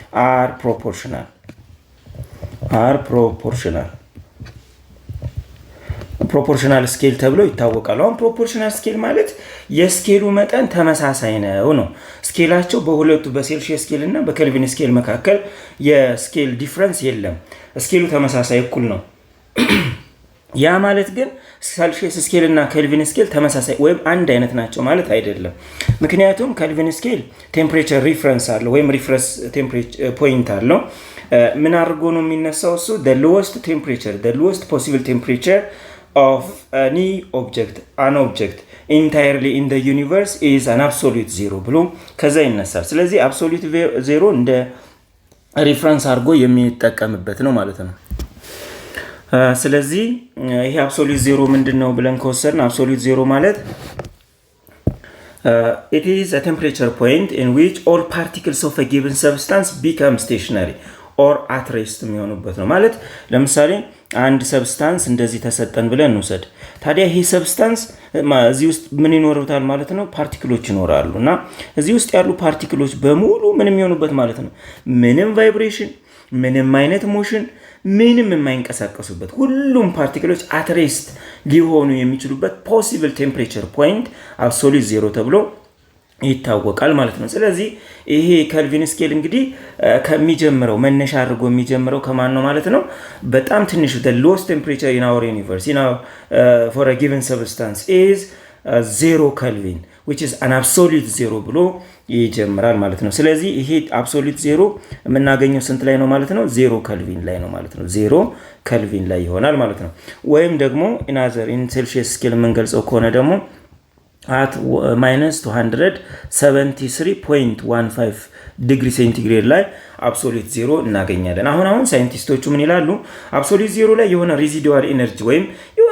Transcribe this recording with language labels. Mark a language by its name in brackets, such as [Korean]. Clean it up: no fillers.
[English] are proportional [Amharic] ፕሮፖርሽናል ስኬል ተብሎ ይታወቃል። አሁን ፕሮፖርሽናል ስኬል ማለት የስኬሉ መጠን ተመሳሳይ ነው። ስኬላቸው በሁለቱ በሴልሺየስ ስኬል እና በኬልቪን ስኬል መካከል የስኬል ዲፍረንስ የለም። ስኬሉ ተመሳሳይ እኩል ነው። ያ ማለት ግን ሴልሺየስ ስኬል እና ኬልቪን ስኬል ተመሳሳይ ወይም አንድ አይነት ናቸው ማለት አይደለም። ምክንያቱም ኬልቪን ስኬል ቴምፕሬቸር ሪፈረንስ አለው ወይም ሪፈረንስ ቴምፕሬቸር ፖይንት አለው። ምን አድርጎ ነው የሚነሳው? እሱ [English] the lowest possible temperature of any object entirely in the universe is an absolute zero [Amharic] ብሎ ከዛ ይነሳል። ስለዚህ absolute zero እንደ ሪፈረንስ አድርጎ የሚጠቀምበት ነው ማለት ነው። ስለዚህ ይሄ absolute zero ምንድነው ብለን ከወሰድን absolute zero ማለት [English] it is a temperature point in which all particles of a given substance become stationary or at rest [Amharic] የሚሆኑበት ነው ማለት። ለምሳሌ አንድ ሰብስታንስ እንደዚህ ተሰጠን ብለን እንውሰድ። ታዲያ ይሄ ሰብስታንስ እዚህ ውስጥ ምን ይኖርታል ማለት ነው? ፓርቲክሎች ይኖራሉ እና እዚህ ውስጥ ያሉ ፓርቲክሎች በሙሉ ምን የሚሆኑበት ማለት ነው? ምንም ቫይብሬሽን፣ ምንም አይነት ሞሽን፣ ምንም የማይንቀሳቀሱበት ሁሉም ፓርቲክሎች at rest ሊሆኑ የሚችሉበት ፖሲብል ቴምፕሬቸር ፖይንት አብሶሉት ዜሮ ተብሎ ይታወቃል ማለት ነው። ስለዚህ ይሄ ኬልቪን ስኬል እንግዲህ ከሚጀምረው መነሻ አድርጎ የሚጀምረው ከማን ነው ማለት ነው? በጣም ትንሹ [English] the lowest temperature in our universe for a given substance is 0 Kelvin which is an absolute zero [Amharic] ብሎ ይጀምራል ማለት ነው። ስለዚህ ይሄ [English] absolute zero [Amharic] የምናገኘው ስንት ላይ ነው ማለት ነው? 0 Kelvin ላይ ነው ማለት ነው። 0 Kelvin ላይ ይሆናል ማለት ነው። ወይም ደግሞ [English] in Celsius scale [Amharic] የምንገልጸው ከሆነ ደግሞ [English] at minus 273.15 [Amharic] ዲግሪ ሴንቲግሬድ ላይ አብሶሉት ዜሮ እናገኛለን። አሁን ሳይንቲስቶቹ ምን ይላሉ? አብሶሉት ዜሮ ላይ የሆነ ሬዚዱዋል ኤነርጂ ወይም የሆነ